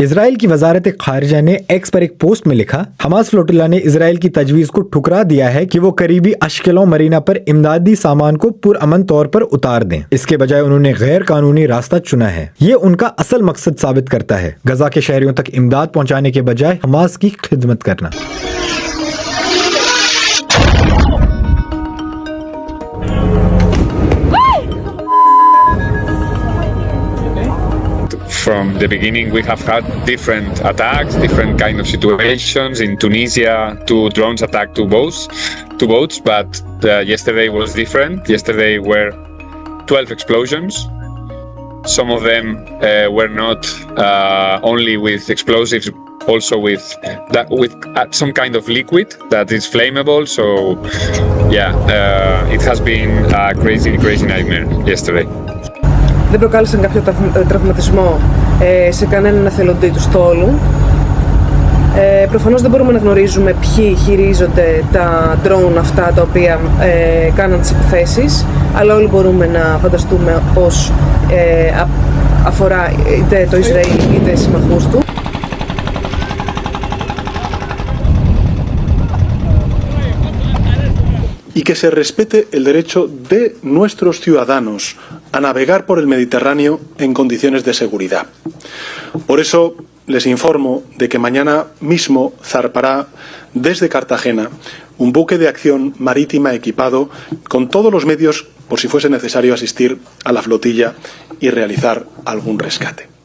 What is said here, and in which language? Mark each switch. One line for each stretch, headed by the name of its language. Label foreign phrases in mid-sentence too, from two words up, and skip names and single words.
Urdu: اسرائیل کی وزارت خارجہ نے ایکس پر ایک پوسٹ میں لکھا، حماس فلوٹیلا نے اسرائیل کی تجویز کو ٹھکرا دیا ہے کہ وہ قریبی اشکیلوں مرینا پر امدادی سامان کو پرامن طور پر اتار دیں. اس کے بجائے انہوں نے غیر قانونی راستہ چنا ہے۔ یہ ان کا اصل مقصد ثابت کرتا ہے، غزہ کے شہریوں تک امداد پہنچانے کے بجائے حماس کی خدمت کرنا.
English: From the beginning, we have had different attacks, different kind of situations. In Tunisia, 2 drones attacked 2 boats, but yesterday was different. Yesterday were 12 explosions. Some of them were not only with explosives, also with some kind of liquid that is flammable. So, it has been a crazy nightmare yesterday.
Greek: Δεν προκάλεσαν κάποιο τραυματισμό σε κανέναν εθελοντή του στόλου. Προφανώς δεν μπορούμε να γνωρίζουμε ποιοι χειρίζονται τα drone αυτά τα οποία κάναν τις επιθέσεις, αλλά όλοι μπορούμε να φανταστούμε πως αφορά είτε το Ισραήλ είτε συμμαχούς του.
Spanish: Y que se respete el derecho de nuestros ciudadanos a navegar por el Mediterráneo en condiciones de seguridad. Por eso les informo de que mañana mismo zarpará desde Cartagena un buque de acción marítima equipado con todos los medios por si fuese necesario asistir a la flotilla y realizar algún rescate.